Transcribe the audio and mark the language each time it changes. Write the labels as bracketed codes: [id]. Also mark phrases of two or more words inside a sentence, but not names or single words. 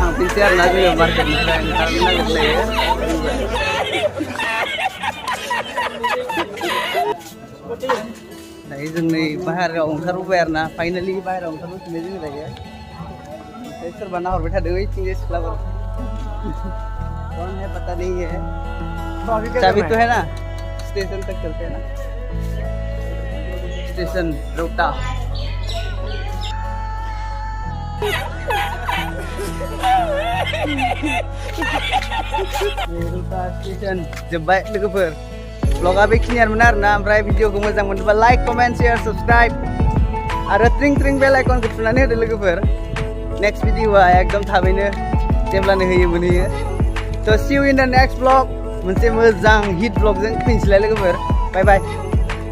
[brx] थांनोसै आरोना जोङो मार्केटनिफ्राय ओंखारनो नागिरलायो दायो जों नै बाहेरायाव ओंखारबोबाय आरोना फाइनालि बाहेरायाव ओंखारबोफिनबाय जोङो दायो ओमफ्राय सोरबा नाहरबाय थादों ओइथिंजाय सिख्लाफोर [hi] कौन है पता नहीं है चाबी तो है ना स्टेशन तक चलते हैं ना [brx] स्टेशन रोहता रोहता स्टेशन जोब्बाय लोगोफोर vlogआ बेखिनियानोमोन आरोना ओमफ्राय भिडिअखौ मोजां मोनोबा [en] like comment share subscribe [brx] आरो ट्रिं ट्रिं बेल आइकनखौ थुनानै होदो लोगोफोर नेक्स्ट भिडिअआ एकदम थाबैनो जेब्लानो होयो मोनहैयो स' [en] see you in the next vlog [brx] मोनसे मोजां हिट vlogजों फैनोसैलाय लोगोफोर बाय बाय